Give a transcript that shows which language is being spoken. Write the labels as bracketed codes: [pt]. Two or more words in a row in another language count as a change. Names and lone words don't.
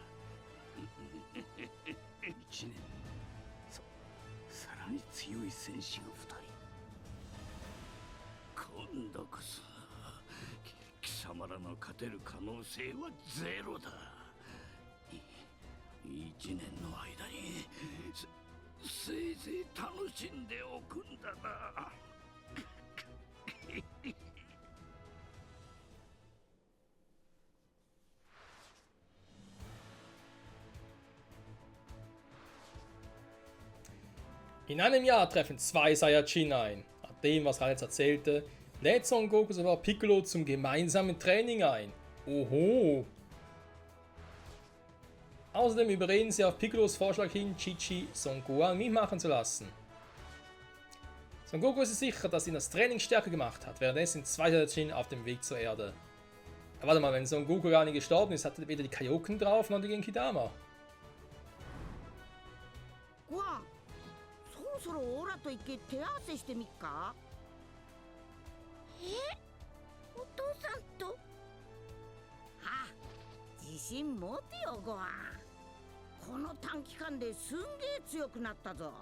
[ja] 1 年。さらに強い戦士が2人。今度こそ貴様らの勝てる可能性はゼロだ。1年の間にせいぜい楽しんでおくんだな。 [de] In einem Jahr treffen zwei Saiyajin ein. Nach dem, was Raditz erzählte, lädt Son Goku sogar Piccolo zum gemeinsamen Training ein. Oho! Außerdem überreden sie auf Piccolos Vorschlag hin, Chi-Chi Son Gohan mitmachen zu lassen. Son Goku ist sich sicher, dass ihn das Training stärker gemacht hat, währenddessen sind zwei Saiyajin auf dem Weg zur Erde. Aber warte mal, wenn Son Goku gar nicht gestorben ist, hat er weder die Kaioken drauf noch die Genkidama. [ja] ごはん、そろそろオラと行け手合わせしてみっか。お父さんと。あ、自信持てよごはん。この短期間ですんげえ強くなったぞ。